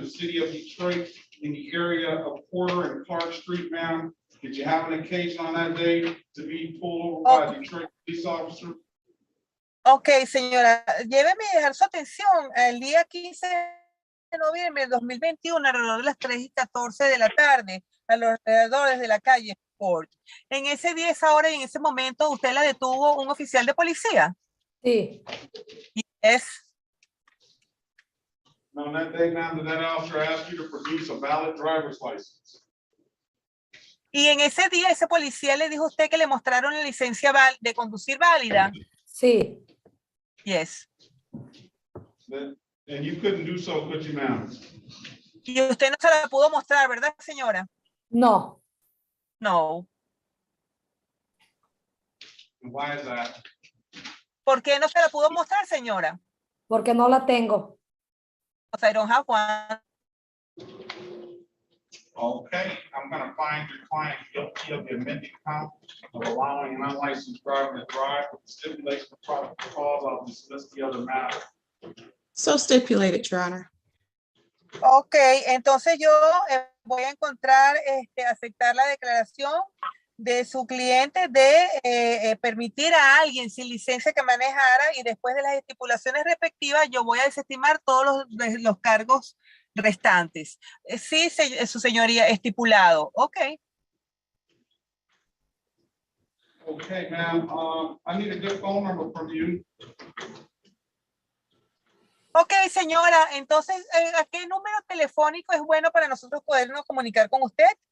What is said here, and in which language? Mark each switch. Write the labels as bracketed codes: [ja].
[en] in the city of Detroit, in the area of Porter and Clark Street, ma'am. Did you have an occasion on that day to be pulled over by a Detroit police officer? [es] Ok, señora, lléveme a dejar su atención el día 15 de noviembre de 2021, alrededor de las 3:14 de la tarde, a los alrededores de la calle Ford. En ese día, esa hora y en ese momento, ¿usted la detuvo un oficial de policía? Sí. [en] Yes. On that day, ma'am, did that officer ask you to produce a valid driver's license? [es] Y en ese día, ese policía le dijo a usted que le mostraron la licencia de conducir válida. Sí. [en] Yes. And you couldn't do so, could you, ma'am? [es] Y usted no se la pudo mostrar, ¿verdad, señora? No. No. [en] Why is that? [es] ¿Por qué no se la pudo mostrar, señora? Porque no la tengo. [en] Because I don't have one. Okay, I'm gonna find your client guilty of the amended count of allowing an unlicensed driver to drive with the stipulation of probable cause. I'll dismiss the other matter. So stipulated, Your Honor. [es] Ok, entonces yo voy a encontrar, aceptar la declaración de su cliente de permitir a alguien sin licencia que manejara, y después de las estipulaciones respectivas yo voy a desestimar todos los cargos restantes. Sí, su señoría, estipulado. Ok. [en] Okay, ma'am, I need a good phone number from you. [es] Ok, señora, entonces, ¿a qué número telefónico es bueno para nosotros podernos comunicar con usted?